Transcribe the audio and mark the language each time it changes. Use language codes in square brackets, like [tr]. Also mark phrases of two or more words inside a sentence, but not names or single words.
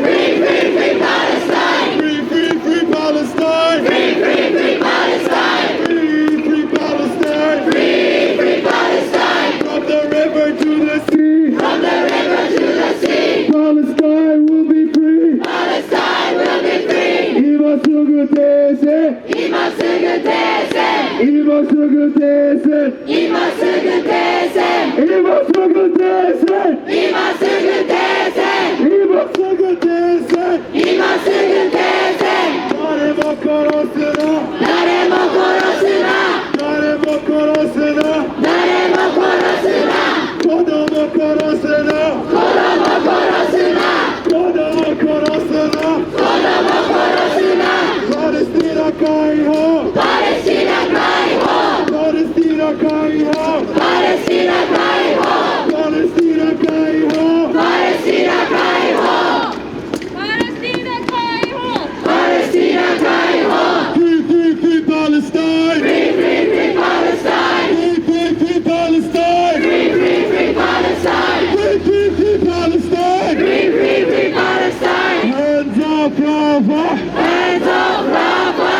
[en] Free, free, free Palestine. Free, free, free Palestine. Free, free, free Palestine. Free, free Palestine. Free, free Palestine. From the river to the sea, Palestine will be free. [ja] 今すぐ停戦. 今すぐ停戦。今すぐ停戦. 今すぐ停戦。今すぐ停戦. 今すぐ停戦。今すぐ停戦. 今すぐ停戦。誰も殺すな. 誰も殺すな。誰も殺すな. 誰も殺すな。子供殺すな. 子供殺すな。子供殺すな. 子供殺すな. パレスチナ解放. パレスチナ解放。パレスチナ解放. パレスチナ解放。パレスチナ解放. パレスチナ解放。パレスチナ解放. パレスチナ解放. [en] Free, free, free Palestine. Free, free, free Palestine. Free, free, free Palestine. Free, free, free Palestine. Free, free, free Palestine. Free, free, free Palestine. Hands up, Rafah. Hands up, Rafah.